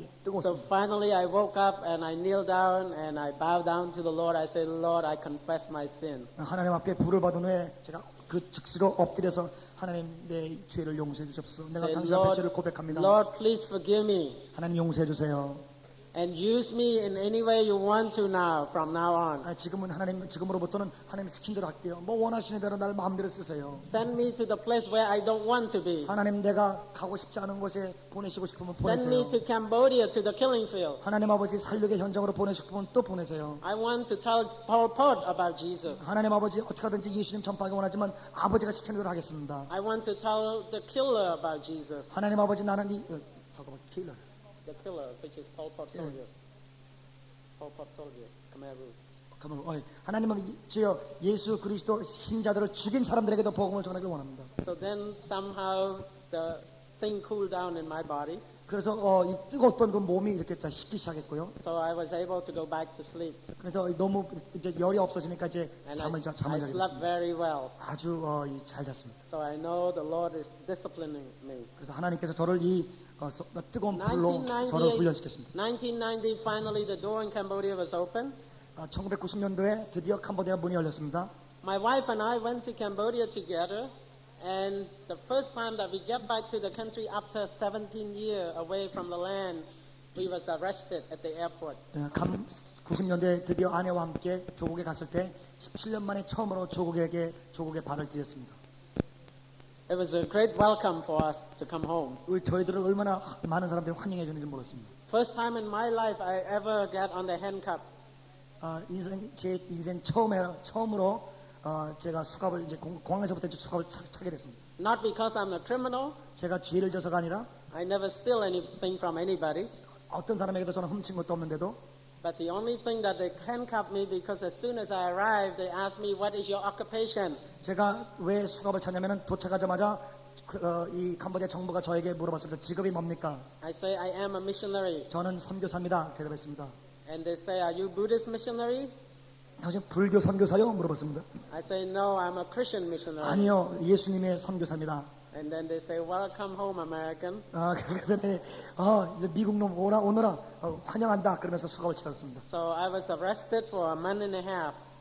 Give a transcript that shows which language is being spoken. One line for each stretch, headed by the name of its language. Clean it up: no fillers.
English: So
Korean: 뜨거웠습니다.
English: finally I woke up and I kneeled down and I bowed down to the Lord. I said, Lord, I confess my sin.
Korean: 하나님 앞에 불을 받은 후에 제가 그 즉시로 엎드려서 하나님 내 죄를 용서해 주십시오. 내가
English: Say,
Korean: 당신 앞에
English: Lord,
Korean: 죄를 고백합니다.
English: Lord, please forgive me.
Korean: 하나님 용서해 주세요.
English: and use me in any way you want to now, from now on.
Korean: 지금으로부터는 하나님 시킨 대로 할게요. 뭐 원하시는 대로 날 마음대로 쓰세요.
English: Send me to the place where I don't want to be.
Korean: 하나님 내가 가고 싶지 않은 곳에 보내시고 싶으면
English: Send me
Korean: 보내세요.
English: to Cambodia, to the killing field.
Korean: 하나님 아버지 살육의 현장으로 보내시고 싶으면 또 보내세요.
English: I want to tell Pol Pot about Jesus.
Korean: 하나님 아버지 어떻게 하든지 예수님 전파하기 원하지만 아버지가 시키는 대로 하겠습니다.
English: I want to tell the killer about Jesus.
Korean: 하나님 아버지 나는 킬러.
English: The killer, which is Pol Pot soldier. Pol Pot soldier, Khmer.
Korean: 하나님은 주여 예수 그리스도 신자들을 죽인 사람들에게도 복음을 전하길 원합니다.
English: So then somehow the thing cooled down in my body.
Korean: 그래서 이 뜨거웠던 그 몸이 이렇게 식기 시작했고요.
English: So I was able to go back to sleep.
Korean: 그래서 너무 이제 열이 없어지니까 이제
English: And
Korean: 잠을
English: I
Korean: 자게
English: slept
Korean: 됐습니다.
English: very well.
Korean: 아주 잘 잤습니다.
English: So I know the Lord is disciplining me.
Korean: 그래서 하나님께서 저를 이 뜨거운 불로 저를 훈련시켰습니다.
English: 1990, finally the door in Cambodia was open.
Korean: 1990년도에 드디어 캄보디아 문이 열렸습니다.
English: My wife and I went to Cambodia together, and the first time that we get back to the country after 17 years away from the land, we was arrested at the airport.
Korean: 90년대에 드디어 아내와 함께 조국에 갔을 때 17년 만에 처음으로 조국의 발을 디뎠습니다.
English: It was a great welcome for us to come home.
Korean: 저희들을 얼마나 많은 사람들이 환영해 주는지 몰랐습니다.
English: First time in my life I ever got on the handcuff.
Korean: 제 인생 처음으로 제가 수갑을 이제 공항에서부터 수갑을 차게 됐습니다.
English: Not because I'm a criminal.
Korean: 제가 죄를 져서가 아니라
English: I never steal anything from anybody.
Korean: 어떤 사람에게도 저는 훔친 것도 없는데도
English: But the only thing that they handcuffed me because as soon as I arrived, they asked me, "What is your occupation?"
Korean: 제가 왜 수갑을 차냐면은 도착하자마자 이 캄보디아 정부가 저에게 물어봤습니다. 직업이 뭡니까?
English: I say, "I am a missionary."
Korean: 저는 선교사입니다. 대답했습니다.
English: And they say, "Are you Buddhist missionary?"
Korean: 당신 불교 선교사요? 물어봤습니다.
English: I say, "No, I'm a Christian missionary."
Korean: 아니요, 예수님의 선교사입니다.
English: And then they say, "Welcome home, American."
Korean: 그다음에 이제 미국 놈 오너라 환영한다 그러면서 수갑을 차렸습니다.
English: So I was arrested for a month and a half.